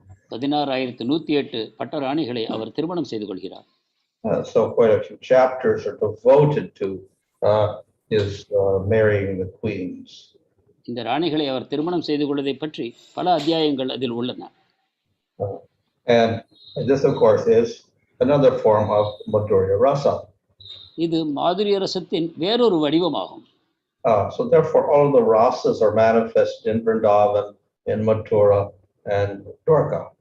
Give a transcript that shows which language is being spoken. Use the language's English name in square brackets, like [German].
[Tamil] 16,108 பட்டராணிகளை அவர் திருமணம் செய்து கொள்கிறார். [English] So quite a few chapters are devoted to his marrying the queens. [Tamil] இந்த ராணிகளை அவர் திருமணம் செய்து கொள்வதை பற்றி பல அத்தியாயங்கள் அதில் உள்ளன. [English] And this of course is another form of Madhurya Rasa. [Tamil] இது மாதுரிய ரசத்தின் வேறொரு வடிவமாகும். [English] So therefore all of the rasas are manifested in Vrindavan, in Mathura and Dwaraka.